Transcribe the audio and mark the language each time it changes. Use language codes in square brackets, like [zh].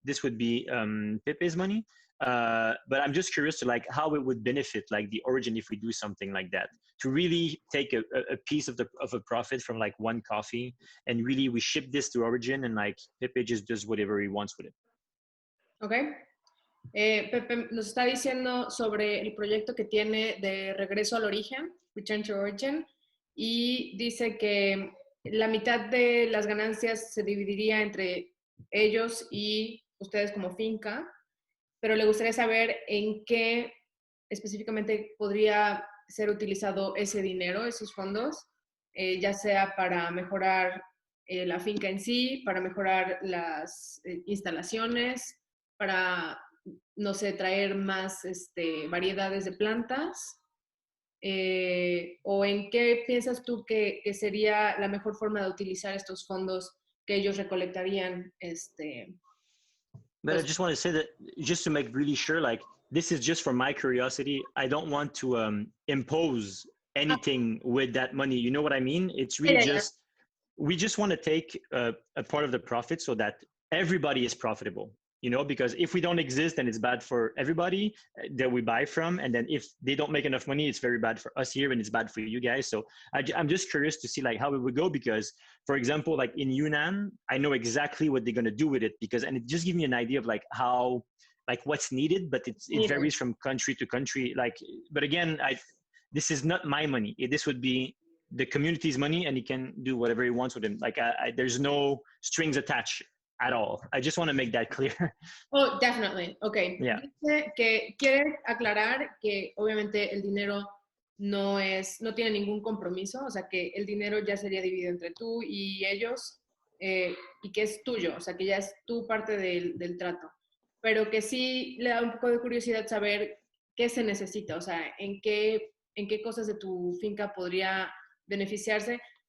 [en] This would be Pepe's money. But I'm just curious to, like, how it would benefit, like, the origin if we do something like that, to really take a piece of a profit from, like, one coffee, and really we ship this to origin, and, like, Pepe just does whatever he wants with it. Okay. [es] Pepe nos está diciendo sobre el proyecto que tiene de regreso al origen, Return to Origin, y dice que la mitad de las ganancias se dividiría entre ellos y ustedes como finca, pero le gustaría saber en qué específicamente podría ser utilizado ese dinero, esos fondos, ya sea para mejorar la finca en sí, para mejorar las instalaciones, para, no sé, traer más variedades de plantas, o en qué piensas tú que sería la mejor forma de utilizar estos fondos que ellos recolectarían. [en] But I just want to say that, just to make really sure, like, this is just for my curiosity. I don't want to impose anything with that money. You know what I mean? It's really just, we just want to take a part of the profit so that everybody is profitable. You know, because if we don't exist, then it's bad for everybody that we buy from. And then if they don't make enough money, it's very bad for us here, and it's bad for you guys. So I'm just curious to see, like, how it would go, because, for example, like in Yunnan, I know exactly what they're going to do with it, and it just gives me an idea of, like, how, like, what's needed, but it varies from country to country. Like, but again, this is not my money. This would be the community's money, and he can do whatever he wants with it. Like, there's no strings attached at all. I just want to make that clear. Oh, definitely. Okay. Yeah. [es] Dice que quiere aclarar que obviamente el dinero no tiene ningún compromiso, o sea que el dinero ya sería dividido entre tú y ellos, y que es tuyo, o sea que ya es tu parte del trato, pero que sí le da un poco de curiosidad saber qué se necesita, o sea, en qué cosas de tu finca podría beneficiarse,